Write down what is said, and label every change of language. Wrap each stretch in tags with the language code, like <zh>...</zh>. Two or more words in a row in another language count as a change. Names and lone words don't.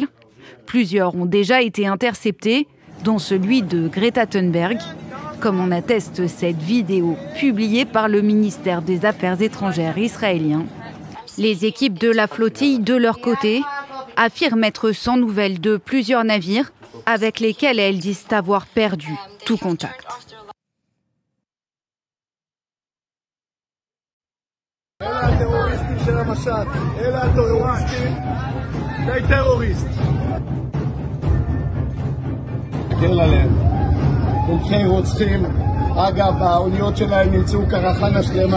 <fr>Plusieurs ont déjà été interceptés, dont celui de Greta Thunberg, comme en atteste cette vidéo publiée par le ministère des Affaires étrangères israélien. Les équipes de la flottille, de leur côté, affirment être sans nouvelles de plusieurs navires avec lesquels elles disent avoir perdu tout contact.</fr> <he>תומכי רוצחים, אגב, האוניות שלהם נמצאו קרחנה שלמה.</he>